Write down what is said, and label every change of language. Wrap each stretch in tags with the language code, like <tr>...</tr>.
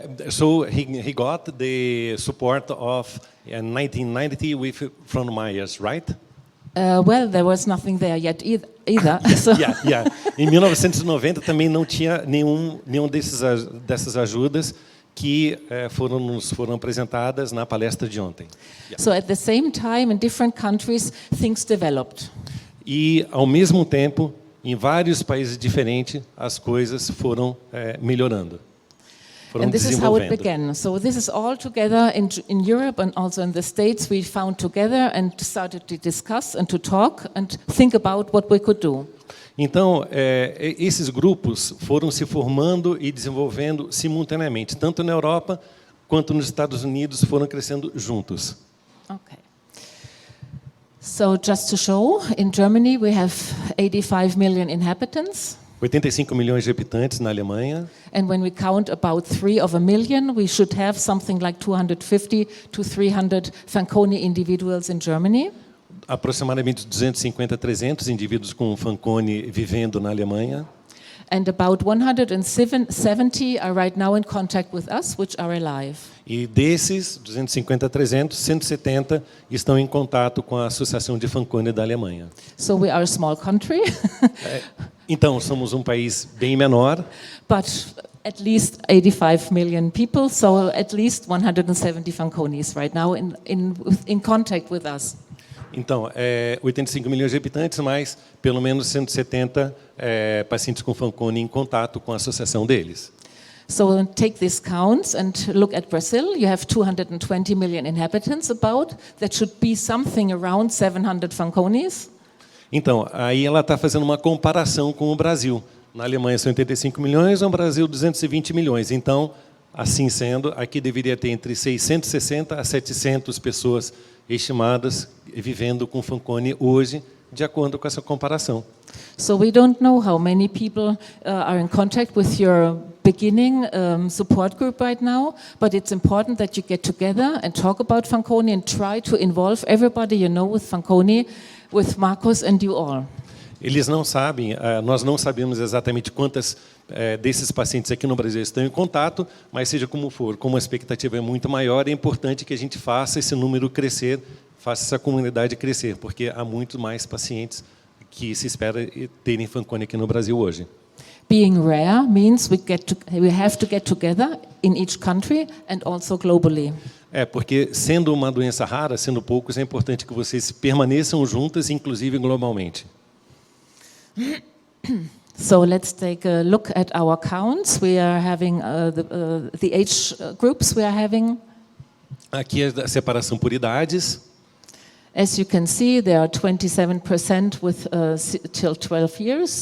<en>So he got the support of 1990 with Frohnmeyers, right? Well, there was nothing there yet either. So Yeah.</en> <pt>Em 1990 também não tinha nenhum dessas ajudas que nos foram apresentadas na palestra de ontem.</pt> <en>So at the same time, in different countries, things developed.</en> <pt>E, ao mesmo tempo, em vários países diferentes, as coisas foram melhorando. Foram</pt> <en>And this is how it</en> <pt>desenvolvendo.</pt> <en>began. So this is all together in Europe and also in the States. We found together and started to discuss and to talk and think about what we could do.</en> <pt>Então, esses grupos foram se formando e desenvolvendo simultaneamente, tanto na Europa quanto nos Estados Unidos, foram crescendo juntos.</pt> <en>Okay. So just to show, in Germany we have 85 million inhabitants.</en> <pt>85 milhões de habitantes na Alemanha.</pt> <en>And when we count about 3 of a million, we should have something like 250 to 300 Fanconi individuals in Germany.</en> <pt>Aproximadamente 250 a 300 indivíduos com Fanconi vivendo na Alemanha.</pt> <en>And about 170 are right now in contact with us, which are alive.</en> <pt>E desses 250 a 300, 170 estão em contato com a Associação de Fanconi da Alemanha.</pt> <en>So we are a small country,</en> <pt>Então, somos um país bem menor,</pt> <en>but at least 85 million people, so at least 170 Fanconis right now in contact with us.</en> <pt>então, 85 milhões de habitantes, mas pelo menos 170 pacientes com Fanconi em contato com a associação deles.</pt> <en>So take these counts and look at Brazil. You have 220 million inhabitants about. That should be something around 700 Fanconis.</en> <pt>Então, aí ela está fazendo uma comparação com o Brasil. Na Alemanha são 85 milhões, no Brasil 220 milhões. Então, assim sendo, aqui deveria ter entre 660 a 700 pessoas estimadas vivendo com Fanconi hoje, de acordo com essa comparação.</pt> <en>So we don't know how many people are in contact with your beginning support group right now, but it's important that you get together and talk about Fanconi and try to involve everybody you know with Fanconi, with Marcus and you all.</en> <pt>Eles não sabem, nós não sabemos exatamente quantas desses pacientes aqui no Brasil estão em contato, mas seja como for, como a expectativa é muito maior, é importante que a gente faça esse número crescer, faça essa comunidade crescer, porque há muito mais pacientes que se espera terem Fanconi aqui no Brasil hoje.</pt> <en>Being rare means we have to get together in each country and also globally.</en> <pt>Porque sendo uma doença rara, sendo poucos, é importante que vocês permaneçam juntas, inclusive globalmente.</pt> <en>So let's take a look at our counts. We are having the age groups we are having.</en> <pt>Aqui é a separação por idades.</pt> <en>As you can see, there are 27% with till 12 years.</en>